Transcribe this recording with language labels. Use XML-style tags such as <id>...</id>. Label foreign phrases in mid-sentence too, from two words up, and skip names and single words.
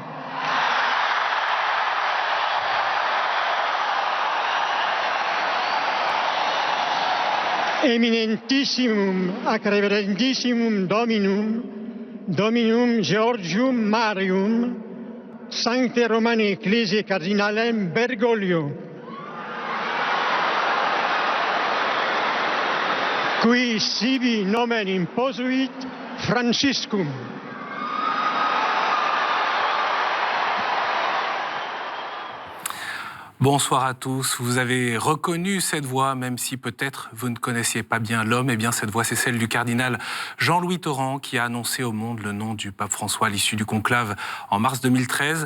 <la>Eminentissimum ac reverentissimum Dominum Georgium Marium, Sancte Romani Ecclesiae Cardinalem Bergoglio, qui sibi nomen imposuit Franciscum.</la> <fr>Bonsoir à tous. Vous avez reconnu cette voix, même si peut-être vous ne connaissiez pas bien l'homme. Eh bien, cette voix, c'est celle du cardinal Jean-Louis Torrent qui a annoncé au monde le nom du pape François à l'issue du conclave en mars 2013.</fr>